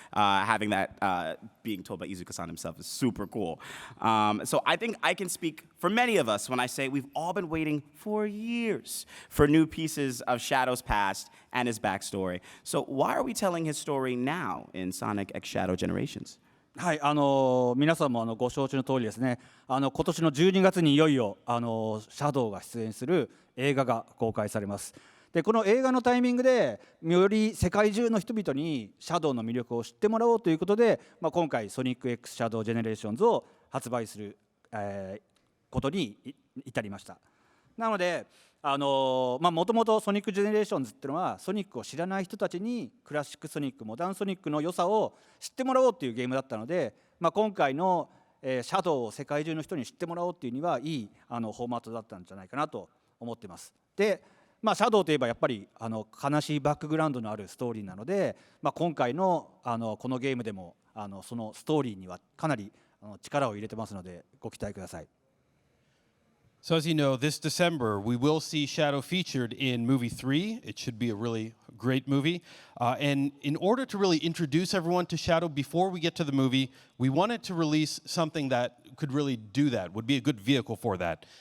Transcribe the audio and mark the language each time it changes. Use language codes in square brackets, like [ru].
[en] Having that being told by Iizuka-san himself is super cool. So I think I can speak for many of us when I say we've all been waiting for years for new pieces of Shadow's past and his backstory. So why are we telling his story now in Sonic X Shadow Generations? [ja] はい、皆さんもご承知の通りですね、今年の12月にいよいよシャドウが出演する映画が公開されます。でこの映画のタイミングでより世界中の人々にシャドウの魅力を知ってもらおうということで、今回ソニック X シャドウジェネレーションズを発売する、ことに至りました。なのでもともとソニックジェネレーションズっていうのはソニックを知らない人たちにクラシックソニック、モダンソニックの良さを知ってもらおうっていうゲームだったので、今回のシャドウを世界中の人に知ってもらおうっていうにはいいフォーマットだったんじゃないかなと思っています。でシャドウといえばやっぱり悲しいバックグラウンドのあるストーリーなので、今回のこのゲームでもそのストーリーにはかなり力を入れてますのでご期待ください。 [en] So as you know, this December we will see Shadow featured in movie 3. It should be a really great movie. And in order to really introduce everyone to Shadow before we get to the movie, we wanted to release something that could really do that, would be a good vehicle for that.